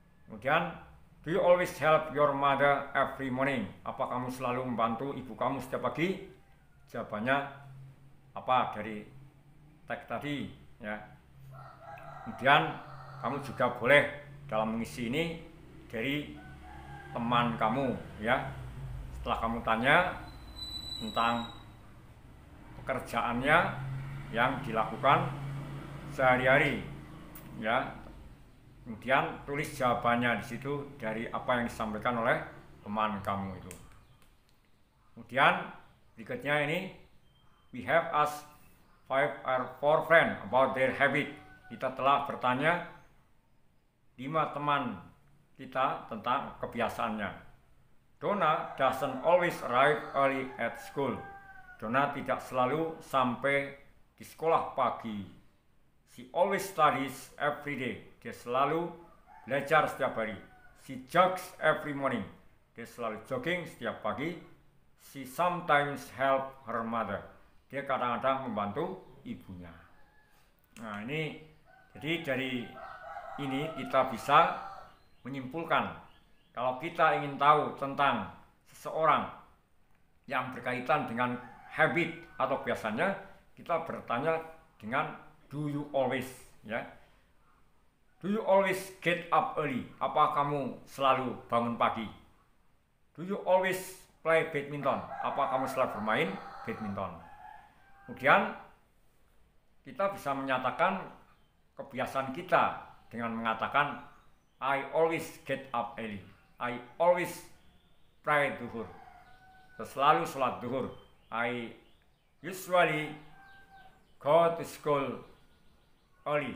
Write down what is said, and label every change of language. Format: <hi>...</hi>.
<en>Kemudian, do you always help your mother every morning?</en> <id>Apa kamu selalu membantu ibu kamu setiap pagi? Jawabannya apa dari teks tadi ya. Kemudian kamu juga boleh dalam mengisi ini dari teman kamu ya. Setelah kamu tanya tentang pekerjaannya yang dilakukan sehari-hari ya. Kemudian tulis jawabannya di situ dari apa yang disampaikan oleh teman kamu itu. Kemudian berikutnya ini,</id> <en>we have asked 5 or 4 friends about their habit.</en> <id>Kita telah bertanya 5 teman kita tentang kebiasaannya.</id> <en>Donna doesn't always arrive early at school.</en> <id>Donna tidak selalu sampai di sekolah pagi.</id> <en>She always studies every day.</en> <id>Dia selalu belajar setiap hari.</id> <en>She jogs every morning.</en> <id>Dia selalu jogging setiap pagi.</id> <en>She sometimes help her mother.</en> <id>Dia kadang-kadang membantu ibunya. Nah, ini jadi dari ini kita bisa menyimpulkan kalau kita ingin tahu tentang seseorang yang berkaitan dengan habit atau biasanya kita bertanya dengan</id> <en>do you always,</en> <id>ya.</id> <en>Do you always get up early?</en> <id>Apa kamu selalu bangun pagi?</id> <en>Do you always play badminton?</en> <id>Apa kamu selalu bermain badminton? Kemudian kita bisa menyatakan kebiasaan kita dengan mengatakan</id> <en>I always get up early. I always pray duhur.</en> <id>Selalu sholat duhur.</id> <en>I usually go to school early.</en>